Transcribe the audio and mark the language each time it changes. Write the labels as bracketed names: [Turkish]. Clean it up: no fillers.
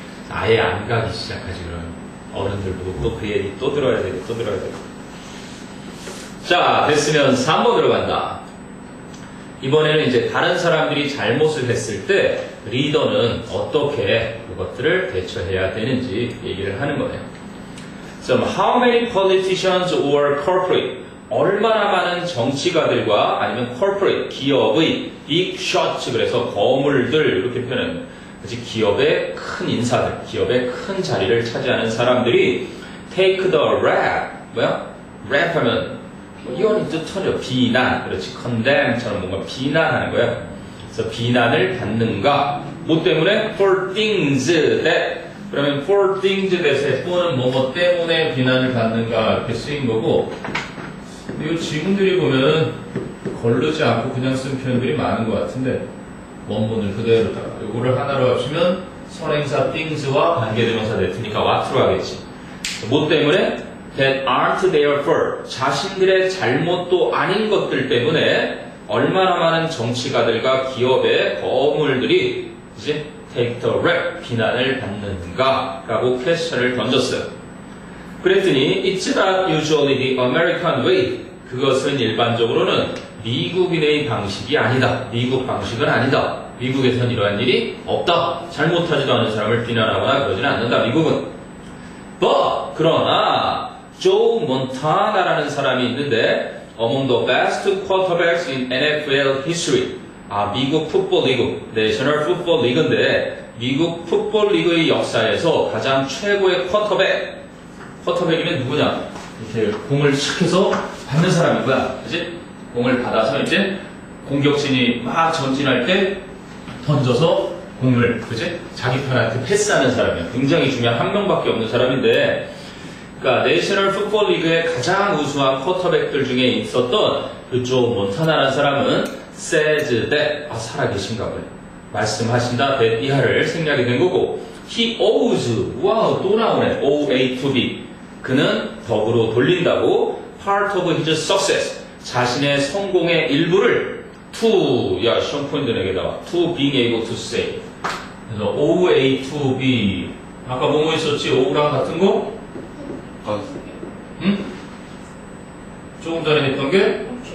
[Korean] 아예 안 가기 시작하지 그러면 어른들 보고 또 그 얘기 또 들어야 되고 또 들어야 되고. 자, 됐으면 3번 들어간다. 이번에는 이제 다른 사람들이 잘못을 했을 때 리더는 어떻게 그것들을 대처해야 되는지 얘기를 하는 거예요. [English] So, how many politicians or corporate? [Korean] 얼마나 많은 정치가들과 아니면 corporate, 기업의 [English] big shots, [Korean] 그래서 거물들 이렇게 표현합니다. 그치, 기업의 큰 인사들, 기업의 큰 자리를 차지하는 사람들이 [English] take the rap, [Korean] 뭐야? rap 하면 이혼이 뜻하죠. 비난, 그렇지. condemn처럼 뭔가 비난하는 거야. 그래서 비난을 받는가? 뭐 때문에? [English] for things that. [Korean] 그러면 [English] for things that에 [Korean] 또는 뭐뭐 때문에 비난을 받는가 이렇게 쓰인 거고. 근데 이 지문들이 보면 거르지 않고 그냥 쓴 표현들이 많은 것 같은데 원문을 그대로다가 이거를 하나로 합치면 선행사 things와 관계대명사 that니까 what로 하겠지. 뭐 때문에? [English] that aren't their fault. [Korean] 자신들의 잘못도 아닌 것들 때문에 얼마나 많은 정치가들과 기업의 거물들이 이제 [English] take the rap [Korean] 비난을 받는가 라고 퀘스천을 던졌어요. [English] 그랬더니 It's not usually the American way. [Korean] 그것은 일반적으로는 미국인의 방식이 아니다. 미국 방식은 아니다. 미국에선 이러한 일이 없다. 잘못하지도 않은 사람을 비난하거나 그러지는 않는다. 미국은. [English] But [Korean] 그러나 조 몬타나라는 사람이 있는데 [English] among the best quarterbacks in NFL history. [Korean] 미국 풋볼 리그, 내셔널 풋볼 리그인데 미국 풋볼 리그의 역사에서 가장 최고의 쿼터백이면 누구냐? 이렇게 공을 착 해서 받는 사람인 거야. 그지? 공을 받아서 이제 공격진이 막 전진할 때 던져서 공을, 그지? 자기 편한테 패스하는 사람이야. 굉장히 중요한 한 명밖에 없는 사람인데, 그러니까 내셔널 풋볼 리그의 가장 우수한 쿼터백들 중에 있었던 그 조 몬타나라는 사람은 [English] says that, [Korean] 살아계신가 봐요. 말씀하신다, that 이하를 생략이 된 거고, [English] he owes, [Korean] 와우, 또 나오네. [English] OA to B. [Korean] 그는 덕으로 돌린다고, [English] part of his success. [Korean] 자신의 성공의 일부를 to, 시험 포인트 내게다가 [English] to being able to say. [Korean] 그래서 [English] OA to B. [Korean] 아까 뭐뭐 있었지? O랑 같은 거? 응? 조금 전에 했던 게?